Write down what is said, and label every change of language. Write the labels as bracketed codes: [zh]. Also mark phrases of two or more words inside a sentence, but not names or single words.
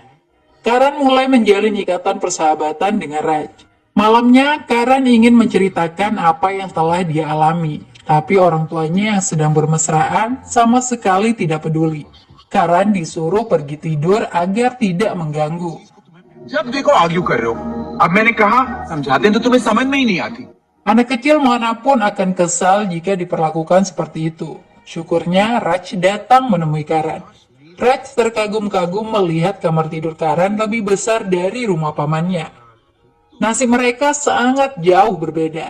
[id] Karan mulai menjalin ikatan persahabatan dengan Raci. Malamnya, Karan ingin menceritakan apa yang telah dia alami, tapi orang tuanya yang sedang bermesraan sama sekali tidak peduli. Karan disuruh pergi tidur agar tidak mengganggu. [hi] जब देखो आर्ग्यू कर रहे हो अब मैंने कहा समझाते हैं तो तुम्हें समझ में ही नहीं आती [id] Anak kecil manapun akan kesal jika diperlakukan seperti itu. Syukurnya Raj datang menemui Karan. Raj terkagum-kagum melihat kamar tidur Karan lebih besar dari rumah pamannya. Nasib mereka sangat jauh berbeda.